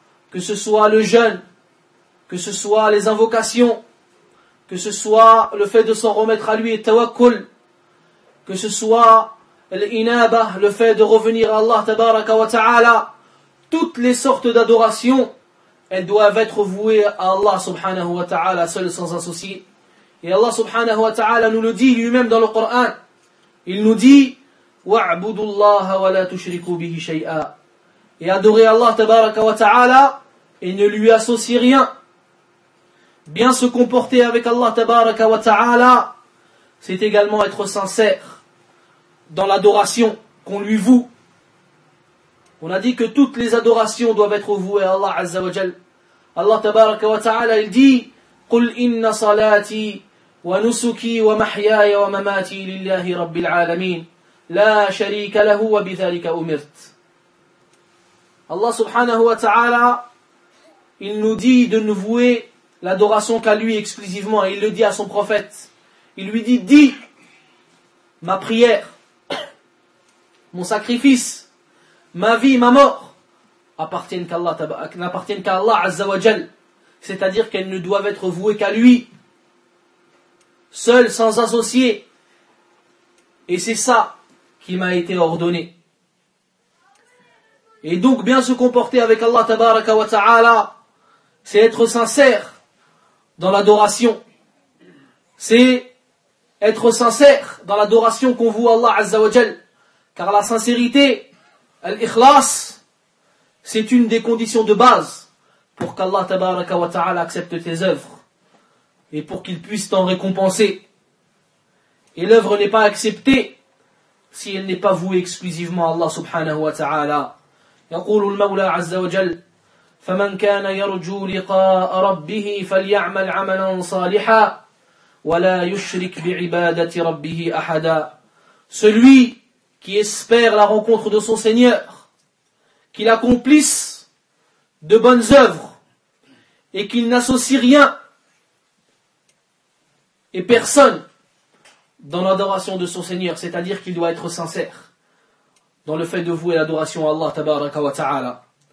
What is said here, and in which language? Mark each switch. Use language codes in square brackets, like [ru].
[fr] que ce soit le jeûne, que ce soit les invocations, que ce soit le fait de s'en remettre à lui et tawakkul, que ce soit l'inaba, le fait de revenir à Allah tabaraka wa ta'ala, toutes les sortes d'adorations, elles doivent être vouées à Allah subhanahu wa ta'ala seul sans associé. Et Allah subhanahu wa ta'ala nous le dit lui-même dans le Coran. Il nous dit [ar] وَعْبُدُ اللَّهَ وَلَا تُشْرِكُوا بِهِ شَيْئًا. [fr] Et adorez Allah tabaraka wa ta'ala et ne lui associez rien. Bien se comporter avec Allah tabaraka wa ta'ala, c'est également être sincère dans l'adoration qu'on lui voue. On a dit que toutes les adorations doivent être vouées à Allah Azza wa Jal. [ar] Allah tabaraka wa ta'ala, [fr] il dit [ar] قُلْ إِنَّ صَلَاتِي وَنُسُكِي وَمَحْيَايَ وَمَمَاتِي لِلَّهِ رَبِّ الْعَالَمِينَ لَا شَرِيكَ لَهُ وَبِذَلِكَ أُمِرْتَ. [fr] Allah subhanahu wa ta'ala, il nous dit de ne vouer l'adoration qu'à lui exclusivement, et il le dit à son prophète. Il lui dit, dis, ma prière, mon sacrifice, ma vie, ma mort, n'appartiennent qu'à Allah Azza wa Jal. C'est-à-dire qu'elles ne doivent être vouées qu'à lui, seul, sans associé. Et c'est ça qui m'a été ordonné. Et donc, bien se comporter avec Allah tabaraka wa ta'ala, c'est être sincère dans l'adoration. C'est être sincère dans l'adoration qu'on voue à Allah Azza wa Jal. Car la sincérité, l'ikhlas, c'est une des conditions de base pour qu'Allah tabaraka wa ta'ala accepte tes œuvres et pour qu'il puisse t'en récompenser. Et l'œuvre n'est pas acceptée si elle n'est pas vouée exclusivement à Allah subhanahu wa ta'ala. [ar] يقول المولى عز وجل فمن كان يرجو لقاء ربه فليعمل عملا صالحا ولا يشرك بعبادة ربه أحدا. [fr] Celui qui espère la rencontre de son Seigneur, qu'il accomplisse de bonnes œuvres et qu'il n'associe rien et personne dans l'adoration de son Seigneur, c'est-à-dire qu'il doit être sincère dans le fait de vouer l'adoration à Allah tabaraka wa ta'ala.